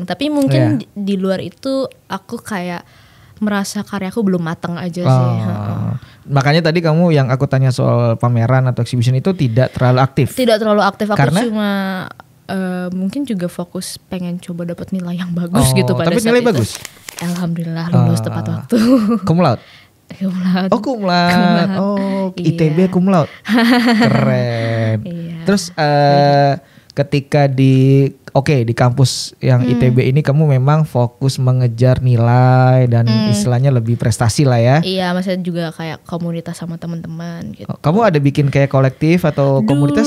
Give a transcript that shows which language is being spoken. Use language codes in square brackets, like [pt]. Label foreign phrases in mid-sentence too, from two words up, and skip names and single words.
[id] Tapi mungkin di luar itu aku kayak merasa karyaku belum matang aja sih. Makanya tadi kamu yang aku tanya soal pameran atau exhibition itu tidak terlalu aktif. Tidak terlalu aktif. Aku karena? cuma mungkin juga fokus pengen coba dapat nilai yang bagus gitu pada tapi saat nilai itu. bagus. Alhamdulillah lulus tepat waktu. [la] Cum laude? Oh cum laude. Oh ITB cum laude. [id] Keren. Iya. Terus ketika di kampus yang ITB ini kamu memang fokus mengejar nilai dan istilahnya lebih prestasi lah ya. Iya, maksudnya juga kayak komunitas sama teman-teman gitu. Kamu ada bikin kayak kolektif atau komunitas?